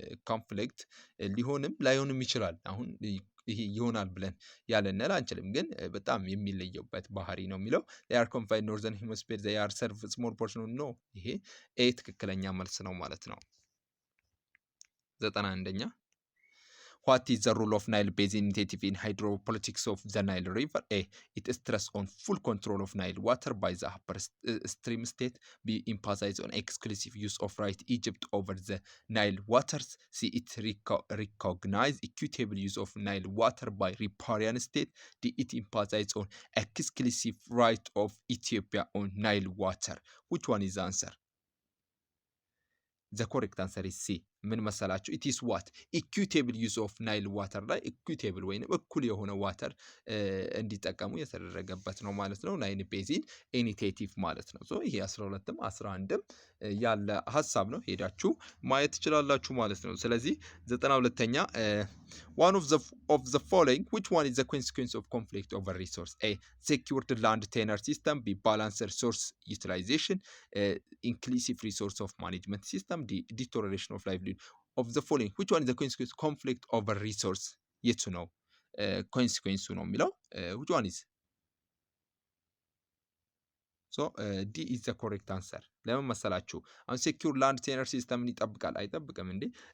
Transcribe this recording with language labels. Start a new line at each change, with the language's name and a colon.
Amharic: ኮንፍሊክት ሊሆንም ላይሆንም ይችላል። አሁን ይሄ ይሆናል ብለን ያለነል አንችልም፣ ግን በጣም የሚለየውበት ባህሪ ነው የሚለው
English: they are confined northern hemisphere they are serve small portion
Amharic: ነው። ይሄ ኤ ትክክለኛ መልስ ነው ማለት ነው። 91ኛ
English: What is the role of Nile Basin Initiative in hydropolitics of the Nile River? A. It stress on full control of Nile water by the upper stream state. B. Emphasize on exclusive use of right Egypt over the Nile waters. C. It recognize equitable use of Nile water by riparian state. D. It emphasize on exclusive right of Ethiopia on Nile water. Which one is the answer? The correct answer is C.
Amharic: ምን መሰላችሁ?
English: it is what equitable use of Nile water
Amharic: ላይ equitable ወይንም እኩል የሆነ ዋተር እንዲጠቀሙ የተደረገበት ነው ማለት ነው። ናይል ቤዚን ኢኒቴቲቭ ማለት ነው። ሶ ይሄ 12ም 11ም ያለ ሐሳብ ነው። ሄዳችሁ ማየት ትችላላችሁ ማለት ነው። ስለዚህ 92ኛ
English: one of the following which one is the consequence of conflict over resource? A. secured land tenure system. B. balanced resource utilization. Inclusive resource of management system. D. deterioration of livelihood. Of the following which one is the consequence conflict over resource?
Amharic: የቱ ነው ኮንሲኩዌንሱ ነው የሚለው
English: which one is? ሶ ዲ ኢዝ ዘ ኮሬክት አንሰር።
Amharic: ለምን መሰላችሁ? አሁን ሴኪዩር ላንድ ቴነር ሲስተምን ይጠብቃል አይጠብቅም እንዴ?